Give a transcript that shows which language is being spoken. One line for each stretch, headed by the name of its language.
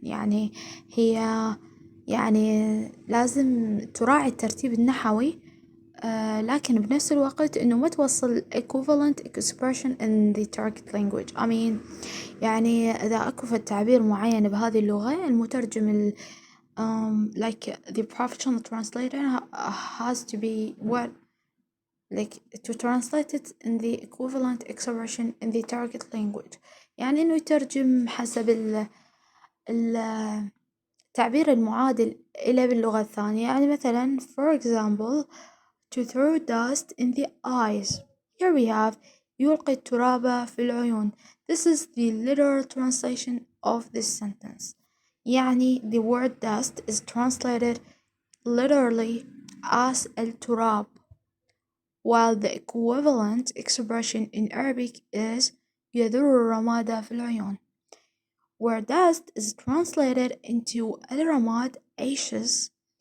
Arabic: يعني هي لازم تراعي الترتيب النحوي، لكن بنفس الوقت إنه ما توصل
English: equivalent expression in the target language. I mean
Arabic: يعني إذا أكو تعبير معين بهذه اللغة، المترجم
English: like the professional translator has to be to translate it in the equivalent expression in the target language.
Arabic: يعني إنه يترجم حسب التعبير المعادل إلى باللغة الثانية. يعني مثلا
English: for example, to throw dust in the eyes. Here we have
Arabic: يلقي التراب في العيون.
English: This is the literal translation of this sentence.
Arabic: يعني
English: the word dust is translated literally as
Arabic: التراب,
English: while the equivalent expression in Arabic is
Arabic: يذر الرماد في العيون,
English: where dust is translated into
Arabic: الرماد
English: ashes.